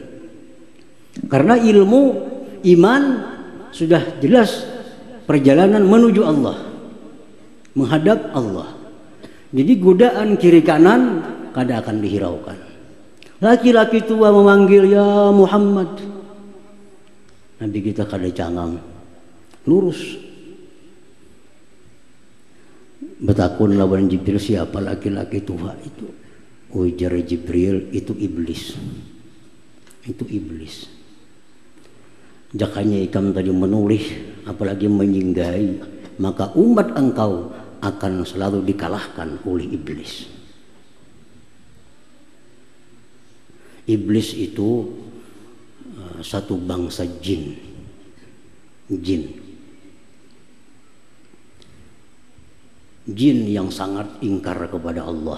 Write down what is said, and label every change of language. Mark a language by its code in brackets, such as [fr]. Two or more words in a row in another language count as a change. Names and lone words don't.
[id] Karena ilmu, iman sudah jelas perjalanan menuju Allah, menghadap Allah. [bjn] Jadi godaan kiri kanan kada akan dihiraukan. [id] Laki-laki tua memanggil, "Ya Muhammad." [bjn] Nabi kita kada cangang, lurus. Betakun lawan Jibril, siapa laki-laki tua itu? Ujar Jibril, itu iblis. Itu iblis. Jakanya ikam tadi menulih, apalagi menyinggai, [id] maka umat engkau akan selalu dikalahkan oleh iblis. Iblis itu satu bangsa jin. Jin yang sangat ingkar kepada Allah.